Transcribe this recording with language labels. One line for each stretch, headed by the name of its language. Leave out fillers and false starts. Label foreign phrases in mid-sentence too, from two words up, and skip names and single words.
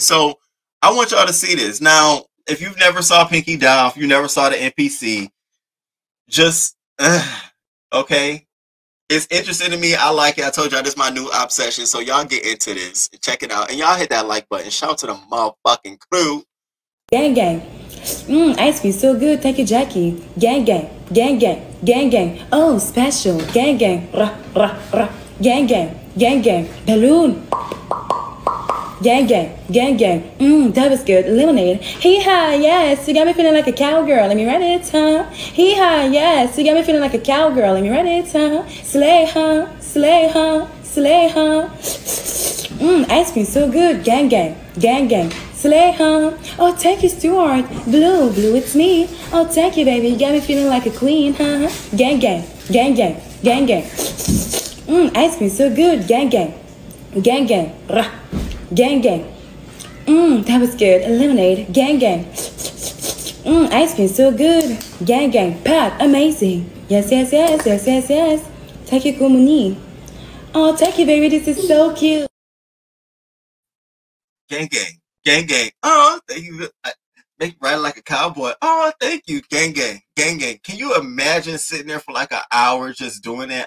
English: So I want y'all to see this. Now, if you've never saw PINKYDOLL, if you never saw the NPC, just, okay. It's interesting to me. I like it. I told y'all this is my new obsession. So y'all get into this. Check it out. And y'all hit that like button. Shout out to the motherfucking crew. Gang, gang. Ice cream so good. Thank you, Jackie. Gang, gang. Gang, gang. Gang, gang. Oh, special. Gang, gang. Rah, rah, rah. Gang, gang. Gang, gang. Balloon. Gang, gang. Gang, gang. That was good. Lemonade. Hee-haw, yes. You got me feeling like a cowgirl. Let me write it, huh? Hee-haw, yes. You got me feeling like a cowgirl. Let me write it, huh? Slay, huh? Slay, huh? Slay, huh? Ice cream so good. Gang, gang. Gang, gang. Slay, huh? Oh, thank you, Stuart. Blue, blue, it's me. Oh, thank you, baby. You got me feeling like a queen, huh? Gang, gang. Gang, gang. Gang, gang. Ice cream so good. Gang, gang. Gang, gang. Rah. Gang, gang. That was good. Lemonade. Gang, gang. Ice cream so good. Gang, gang. Pat, amazing. Yes, yes, yes, yes, yes, yes. Thank you, Kumuni. Oh, thank you, baby. This is so cute. Gang, gang. Gang, gang. Oh, thank you. Make you ride like a cowboy. Oh, thank you. Gang, gang. Gang, gang. Can you imagine sitting there for like an hour just doing that?